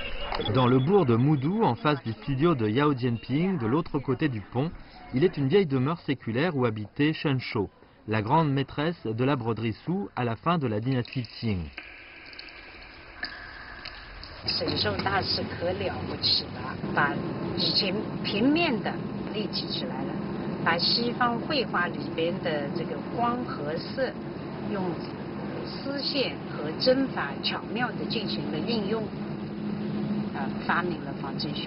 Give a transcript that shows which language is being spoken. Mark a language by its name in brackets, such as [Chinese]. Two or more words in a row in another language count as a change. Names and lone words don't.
[French] Dans le bourg de Moudou, en face du studio de Yao Jianping, de l'autre côté du pont, il est une vieille demeure séculaire où habitait Shen Shou, la grande maîtresse de la broderie Su à la fin de la dynastie Qing. [Chinese] 神兽大师可了不起了，把以前平面的立体起来了，把西方绘画里边的这个光和色，用丝线和针法巧妙地进行了运用，发明了仿真绣。